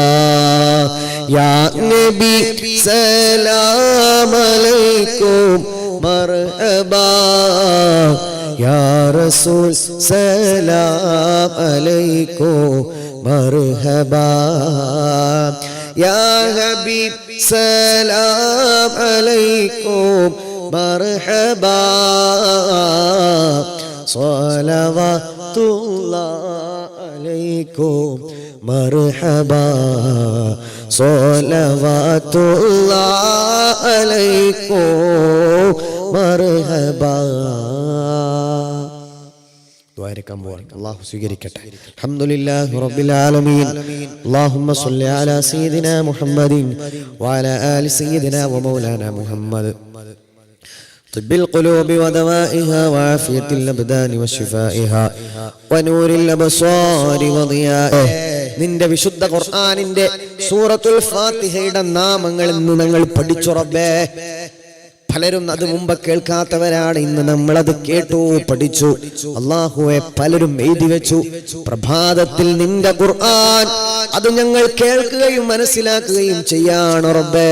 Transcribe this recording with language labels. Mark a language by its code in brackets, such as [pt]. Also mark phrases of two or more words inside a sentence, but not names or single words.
[ar] يا نبي سلام عليكم مرحبا يا رسول سلام عليكم مرحبا يا حبيب سلام عليكم مرحبا صلوات الله عليكم مرحبا صلوات الله عليكم مرحبا. [ml] ദ്വാരക്കാൻ പോവാണ്. അല്ലാഹു സ്വീകരിക്കട്ടെ. [ar] الحمد لله رب العالمين. اللهم صل على سيدنا محمد وعلى آل سيدنا ومولانا محمد. طب القلوب ودوائها وعافية الأبدان وشفائها ونور الأبصار وضيائه. [ml] നിന്റെ വിശുദ്ധ ഖുർആനിന്റെ സൂറത്തുൽ ഫാത്തിഹയുടെ നാമങ്ങൾ ഇന്ന് ഞങ്ങൾ പഠിച്ചു റബ്ബേ. പലരും അത് മുമ്പ് കേൾക്കാത്തവരാണ്. ഇന്ന് നമ്മളത് കേട്ടു, പഠിച്ചു. അല്ലാഹുവേ, പലരും എഴുതി വെച്ചു. പ്രഭാതത്തിൽ നിന്റെ ഖുർആൻ അത് ഞങ്ങൾ കേൾക്കുകയും മനസ്സിലാക്കുകയും ചെയ്യാണ് റബ്ബേ.